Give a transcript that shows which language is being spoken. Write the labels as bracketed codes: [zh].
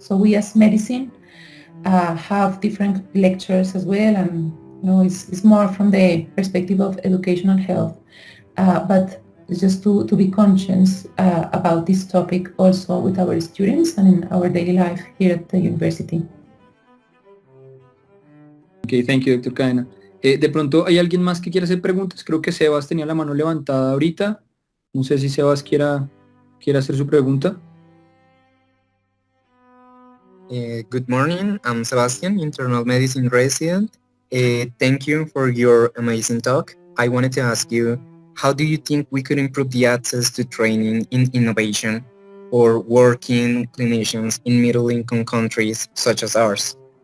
[en] So we as medicine have different lectures as well, and it's more from the perspective of educational health, but just to be conscious about this topic also with our students and in our daily life here at the university. Okay, thank you, Dr. Cadena. [es] De pronto, ¿hay alguien más que quiera hacer preguntas? Creo que Sebas tenía la mano levantada ahorita. No sé si Sebas quiera hacer su pregunta. [en] Good morning, I'm Sebastian, internal medicine resident. Thank you for your amazing talk. I wanted to ask you, how do you think we could improve the access to training in innovation for working clinicians in middle-income countries such as ours?